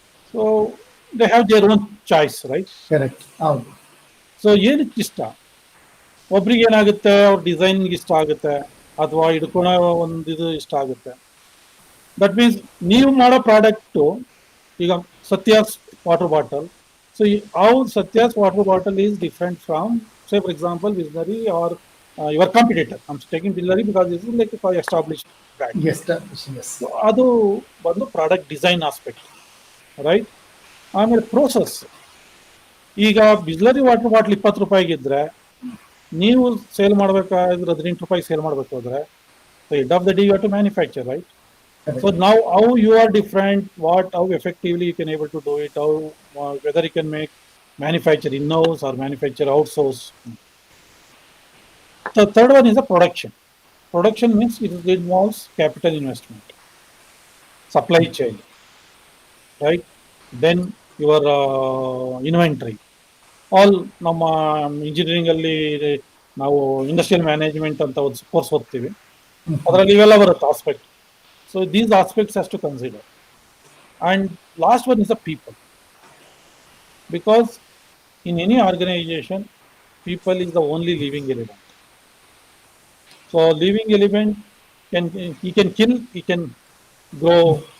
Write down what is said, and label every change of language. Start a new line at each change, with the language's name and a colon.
English: So they have their own choice, right?
Kannada: Correct, ಹೌದು. So ಏನಕ್ಕೆ ಇಷ್ಟ? ಒಬ್ರಿಗೆ ಏನಾಗುತ್ತೆ, ಅವ್ರ ಡಿಸೈನ್ಗೆ ಇಷ್ಟ ಆಗುತ್ತೆ, ಅಥವಾ ಹಿಡ್ಕೊಳೋ ಒಂದು ಇದು ಇಷ್ಟ ಆಗುತ್ತೆ. ದಟ್ ಮೀನ್ಸ್ ನೀವು ಮಾಡೋ ಪ್ರಾಡಕ್ಟು, ಈಗ ಸತ್ಯಾಸ್ water bottle.
English: So how Satya's water bottle is different from, say for example, Bislary or your competitor. I'm taking Bislary because this is like a established brand. Yes. So
Kannada: adu bandu
English: product design aspect, right?
Kannada: ಆಮೇಲೆ process. ಈಗ Bisleri water bottle 20 ರೂಪಾಯಿಗೆ ಇದ್ರೆ, ನೀವು sale ಮಾಡಬೇಕಾದ್ರೆ 18 ರೂಪಾಯಿ sale ಮಾಡಬೇಕಾದ್ರೆ,
English: end of the day you have to manufacture,
Kannada: right?
English: So now how you are different, how effectively you can able to do it, how whether you can make manufacture in-house or manufacture outsource. The third one is the production. Production means it involves capital investment, supply chain, right? Then your inventory.
Kannada: All ನಮ್ಮ engineering ಅಲ್ಲಿ ನಾವು industrial management ಅಂತ ಒಂದು course ಓದ್ತೀವಿ, ಅದರಲ್ಲಿ ಇವೆಲ್ಲ ಬರುತ್ತೆ aspect.
English: So these aspects has to consider. And last one is the people. Because in any organization, people is the only living element. So living element he can kill, he can grow.